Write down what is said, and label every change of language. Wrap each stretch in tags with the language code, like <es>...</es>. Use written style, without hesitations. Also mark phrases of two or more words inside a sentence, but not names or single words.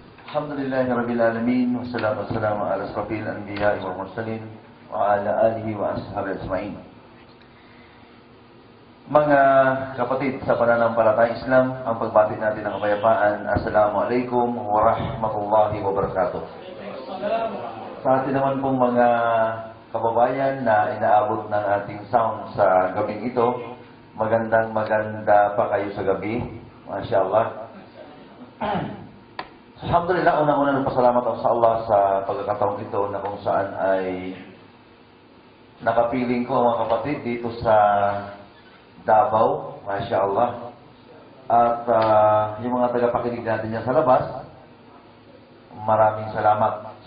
<ar>الحمد لله رب العالمين والصلاة والسلام على أشرف الأنبياء والمرسلين وعلى آله وأصحابه أجمعين.</ar> <tl>Mga kapatid sa pananampalatayang Islam, ang pagbati natin ng kapayapaan.</tl> <ar>السلام عليكم ورحمة الله وبركاته.</ar> <tl>Sa atin naman pong mga kababayan na inaabot ng ating sound sa gabing ito, maganda pa kayo sa gabi.</tl> <ar>ما شاء الله.</ar> <tl>Alhamdulillah, unang-una nagpasalamat ako sa Allah sa pagkakataong ito na kung saan ay nakapiling ko mga kapatid dito sa Davao,</tl> <ar>ما شاء الله.</ar> <tl>At yung mga tagapakinig natin niya sa labas, maraming salamat.</tl>